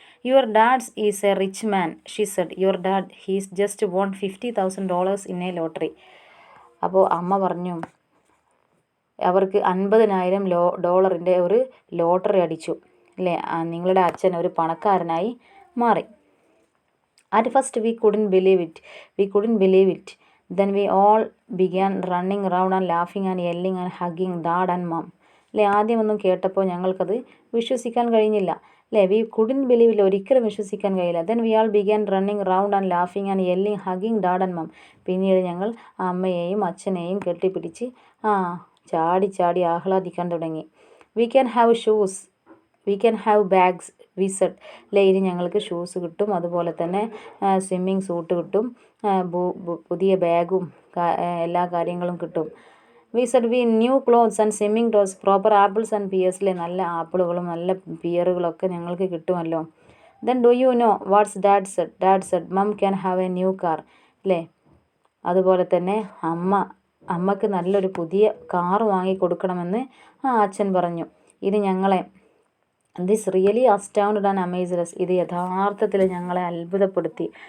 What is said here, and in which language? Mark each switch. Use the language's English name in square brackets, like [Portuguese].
[English] Your dad's is a rich man, she said. Your dad he's just won $50,000 in a lottery. [Malayalam] അപ്പോൾ അമ്മ പറഞ്ഞു, അവർക്ക് $50,000 ഒരു lottery അടിച്ചു, അല്ലേ, നിങ്ങളുടെ അച്ഛൻ ഒരു പണക്കാരനായി മാറി. [English] At first we couldn't believe it. Then we all began running around and laughing and yelling and hugging Dad and Mom. [Malayalam] അല്ലേ, ആദ്യമൊന്നും കേട്ടപ്പോൾ ഞങ്ങൾക്കത് വിശ്വസിക്കാൻ കഴിഞ്ഞില്ല. അല്ലേ, [English] we couldn't believe, [Malayalam] ഒരിക്കലും വിശ്വസിക്കാൻ കഴിയില്ല. [English] Then we all began running around and laughing and yelling, hugging Dad and Mom. [Malayalam] പിന്നീട് ഞങ്ങൾ അമ്മയെയും അച്ഛനെയും കെട്ടിപ്പിടിച്ച് ചാടി ചാടി ആഹ്ലാദിക്കാൻ തുടങ്ങി. [English] We can have shoes, we can have bags, we said. [Malayalam] അല്ലേ, ഇനി ഞങ്ങൾക്ക് ഷൂസ് കിട്ടും, അതുപോലെ തന്നെ സ്വിമ്മിങ് സൂട്ട് കിട്ടും, പുതിയ ബാഗും എല്ലാ കാര്യങ്ങളും കിട്ടും. [English] We said we new clothes and swimming toys, proper apples and pears, [Malayalam] അല്ലേ, നല്ല ആപ്പിളുകളും നല്ല പിയറുകളൊക്കെ ഞങ്ങൾക്ക് കിട്ടുമല്ലോ. [English] Then do you know what's Dad said? Dad said, Mom can have a new car, [Malayalam] അല്ലേ, അതുപോലെ തന്നെ അമ്മക്ക് നല്ലൊരു പുതിയ കാർ വാങ്ങിക്കൊടുക്കണമെന്ന് അച്ഛൻ പറഞ്ഞു. ഇത് ഞങ്ങളെ [English] this really astounded and amazed, [Malayalam] ഇത് യഥാർത്ഥത്തിൽ ഞങ്ങളെ അത്ഭുതപ്പെടുത്തി.